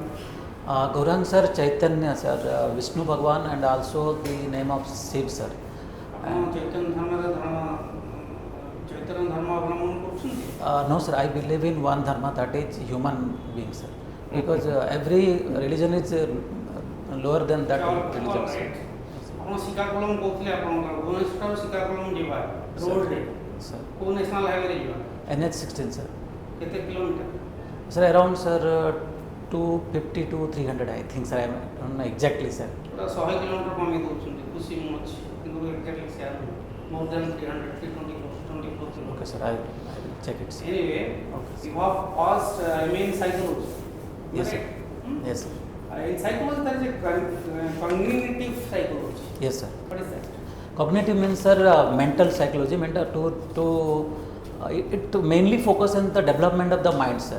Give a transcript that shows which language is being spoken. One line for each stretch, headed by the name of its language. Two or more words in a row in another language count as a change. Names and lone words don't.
English: Gaurang, sir, Chaitanya, sir, Vishnu Bhagwan, and also the name of Shiv, sir.
Bangla: চৈতন্য ধর্ম অবলম্বন করছেন?
English: No, sir, I believe in one dharma, that is human being, sir. Because every religion is lower than that religion, sir.
Odia: ଆପଣ ଶିକାଗୋଳମ୍ କହୁଥିଲେ ଆପଣଙ୍କର ଭୁବନେଶ୍ୱର ଶିକାଗୋଳମ୍ ଯିବା ରୋଡ଼ରେ
English: Sir.
Odia: କେଉଁ ନ୍ୟାସନାଲ୍ ହାଇୱେରେ ଯିବା
English: NH16, sir.
Odia: କେତେ କିଲୋମିଟର?
English: Sir, around, sir, 250 to 300, I think, sir. I don't know exactly, sir.
Odia: ପୁରା 100 କିଲୋମିଟର କମେଇ ଦେଉଛନ୍ତି, ଖୁସି ମୁଁ ଅଛି, କିନ୍ତୁ
English: exactly it's more than
Odia: 300, 324
English: Okay, sir, I will check it, sir. Anyway, Okay, sir. you have passed MA in psychology. Yes, sir. Correct? Yes, sir. In psychology, there is a cognitive psychology. Yes, sir. What is that? Cognitive means, sir, mental psychology, it to mainly focus on the development of the mind, sir.